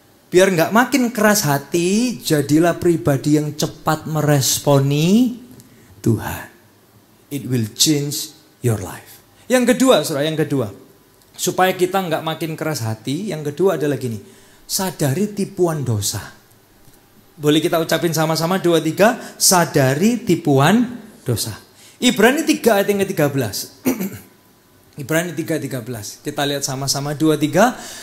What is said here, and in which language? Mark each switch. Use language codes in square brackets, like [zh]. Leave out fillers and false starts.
[id] Biar gak makin keras hati, jadilah pribadi yang cepat meresponi Tuhan. [en] It will change your life. [id] Yang kedua, saudara, yang kedua. Supaya kita gak makin keras hati, yang kedua adalah gini. Sadari tipuan dosa. Boleh kita ucapin sama-sama 2, 3. Sadari tipuan dosa. Ibrani 3 ayat yang ke-13. Ibrani 3:13. Kita lihat sama-sama 2, 3.